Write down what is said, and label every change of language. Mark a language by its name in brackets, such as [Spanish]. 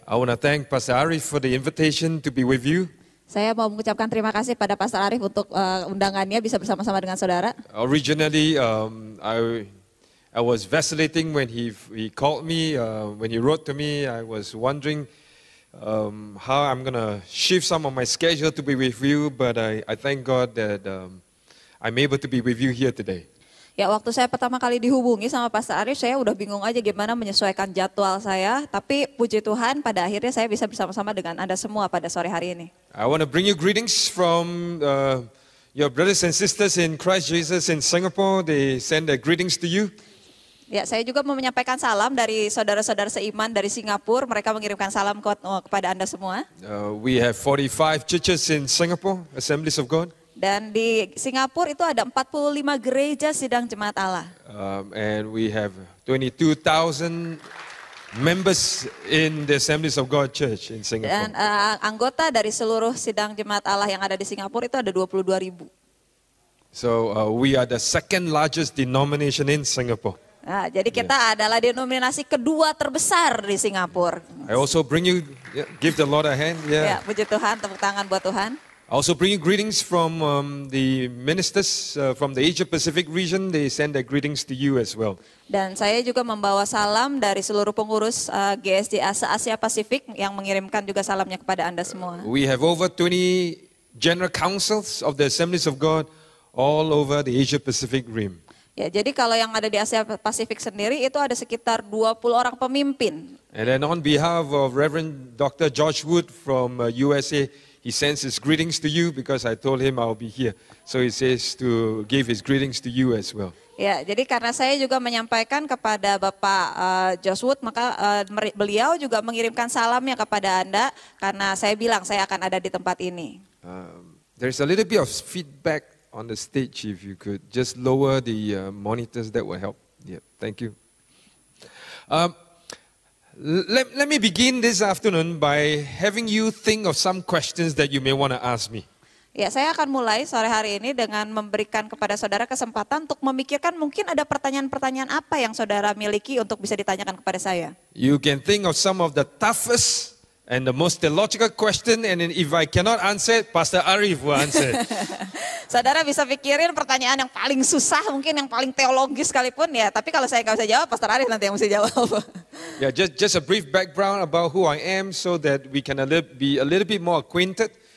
[English] I want to thank Pastor Arif for the invitation to be with you. [Indonesian] Saya mau mengucapkan terima kasih pada Pastor Arif untuk undangannya bisa bersama-sama dengan saudara. [English] Originally, I was vacillating when he called me, when he wrote to me. I was wondering how I'm going to shift some of my schedule to be with you, but I thank God that I'm able to be with you here today. [Indonesian] Ya, waktu saya pertama kali dihubungi sama Pastor Arif, saya udah bingung aja gimana menyesuaikan jadwal saya. Tapi puji Tuhan, pada akhirnya saya bisa bersama-sama dengan Anda semua pada sore hari ini. [English] I want to bring you greetings from your brothers and sisters in Christ Jesus in Singapore. They send their greetings to you. [Indonesian] Ya, saya juga mau menyampaikan salam dari saudara-saudara seiman dari Singapura. Mereka mengirimkan salam kepada Anda semua. [English] We have 45 churches in Singapore, Assemblies of God. [Indonesian] Dan di Singapura itu ada 45 gereja sidang jemaat Allah. [English] And we have 22,000 members in the Assemblies of God Church in Singapore. [Indonesian] Dan anggota dari seluruh sidang jemaat Allah yang ada di Singapura itu ada 22.000. [English] So we are the second largest denomination in Singapore. [Indonesian] Nah, jadi kita adalah denominasi kedua terbesar di Singapura. [English] I also bring you, give the Lord a hand. [Indonesian] Ya, puji Tuhan, tepuk tangan buat Tuhan. [English] I also bring you greetings from the ministers from the Asia Pacific region. They send their greetings to you as well. [Indonesian] Dan saya juga membawa salam dari seluruh pengurus GSD Asia Pasifik yang mengirimkan juga salamnya kepada Anda semua. [English] We have over 20 general councils of the Assemblies of God all over the Asia Pacific rim. [Indonesian] Ya, jadi kalau yang ada di Asia Pasifik sendiri itu ada sekitar 20 orang pemimpin. [English] And then on behalf of Reverend Dr. George Wood from USA, he sends his greetings to you because I told him I'll be here. So he says to give his greetings to you as well. [Indonesian] Ya, jadi karena saya juga menyampaikan kepada Bapak Josh Wood, maka beliau juga mengirimkan salamnya kepada Anda karena saya bilang saya akan ada di tempat ini. [English] There's a little bit of feedback on the stage. If you could just lower the monitors, that will help. Yeah, thank you. Let me begin this afternoon by having you think of some questions that you may want to ask me. [Indonesian] Ya, saya akan mulai sore hari ini dengan memberikan kepada saudara kesempatan untuk memikirkan mungkin ada pertanyaan-pertanyaan apa yang saudara miliki untuk bisa ditanyakan kepada saya. [English] You can think of some of the toughest and the most theological question, and if I cannot answer it, Pastor Arif will answer it. [Indonesian] Saudara bisa pikirin pertanyaan yang paling susah, mungkin yang paling teologis sekalipun ya. Tapi kalau saya nggak bisa jawab, Pastor Arif nanti yang mesti jawab. [English] Yeah, just a brief background about who I am so that we can be a little bit more acquainted.